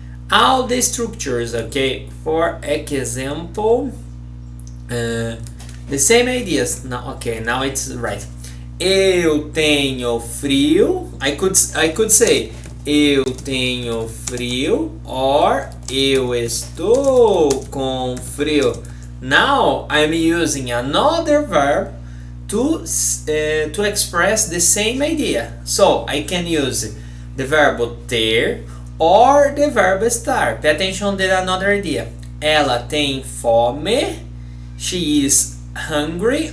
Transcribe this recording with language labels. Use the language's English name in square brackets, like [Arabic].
[English] All the structures, okay? For example, the same ideas. Now, okay, now it's right. [Portuguese] Eu tenho frio. [English] I could say [Portuguese] eu tenho frio [English] or [Portuguese] eu estou com frio. [English] Now I'm using another verb to express the same idea. So I can use the verb ter or the verb estar. Pay attention to another idea. [Portuguese] Ela tem fome. [English] She is hungry.